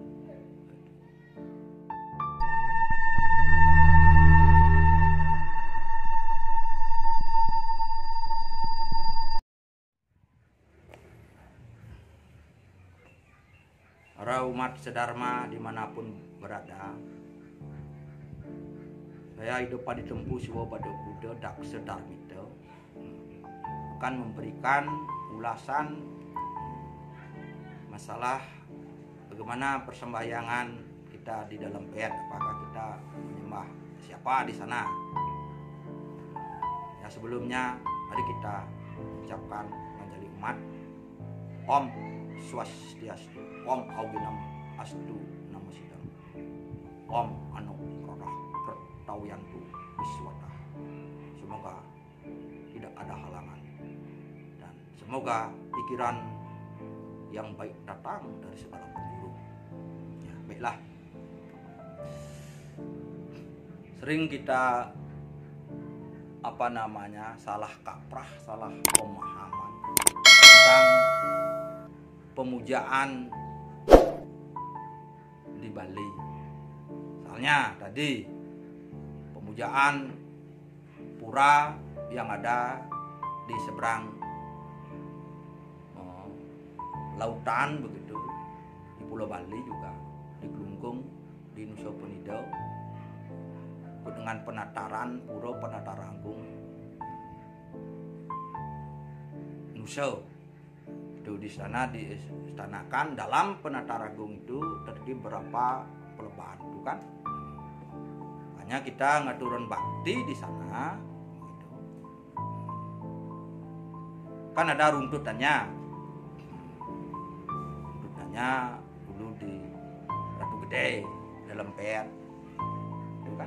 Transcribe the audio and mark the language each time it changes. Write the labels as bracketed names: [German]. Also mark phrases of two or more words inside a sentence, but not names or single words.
[Indonesian] Para umat sedharma dimanapun berada, saya hidup pada tempuh siwa pada Buddha Daksa Dharmita akan memberikan ulasan masalah bagaimana persembahyangan kita di dalam pet. Apakah kita menyembah siapa di sana? Ya, sebelumnya mari kita ucapkan menjadi umat [Sanskrit] Om Swastiastu, Om Awinam Astu Namasidam, Om Anu Rorah Kertawiyantu Wiswata. [Indonesian] Semoga tidak ada halangan dan semoga pikiran yang baik datang dari segala penjuru. Ya, baiklah. Sering kita salah kaprah, salah pemahaman tentang pemujaan di Bali. Misalnya tadi pemujaan pura yang ada di seberang lautan begitu di Pulau Bali, juga di Glungkung, di Nusa Penida, dengan penataran pura Penataranggung Nusa. Itu di sana diistanakan dalam Penataranggung itu terdiri berapa pelebaan itu kan. Makanya kita ngaturun bakti di sana gitu. Kan ada runtutannya dulu di Ratu Gede dalam pet itu kan.